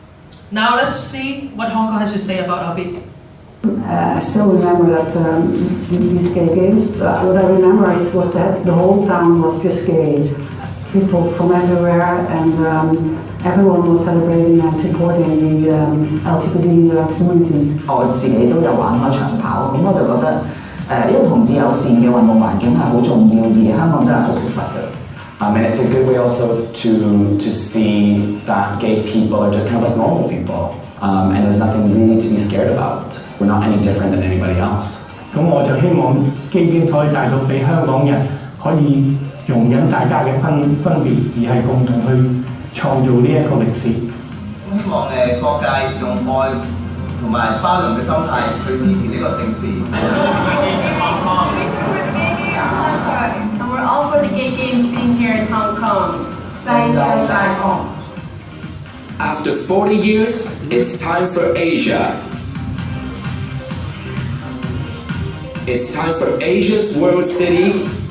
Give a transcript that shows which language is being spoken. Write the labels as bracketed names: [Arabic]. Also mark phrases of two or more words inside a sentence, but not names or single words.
[English] Now let's see what Hong Kong has to say about our bid. I still remember that these gay games. What I remember was that the whole town was just gay. People from everywhere, and everyone was celebrating and supporting the LGBT community. [Cantonese] 我自己都有玩開長跑，咁我就覺得呢個同志友善嘅運動環境係好重要，而香港真係好缺乏嘅。 [English] And it's a good way also to see that gay people are just kind of like normal people, and there's nothing really to be scared about. We're not any different than anybody else. [Cantonese] 咁我就希望基金可以帶到俾香港人可以容忍大家嘅分別，而係共同去創造呢一個歷史。希望各界用愛同埋包容嘅心態去支持呢個盛事。 [English] And we're all for the gay games being here in Hong Kong. After 40 years, it's time for Asia. It's time for Asia's World City.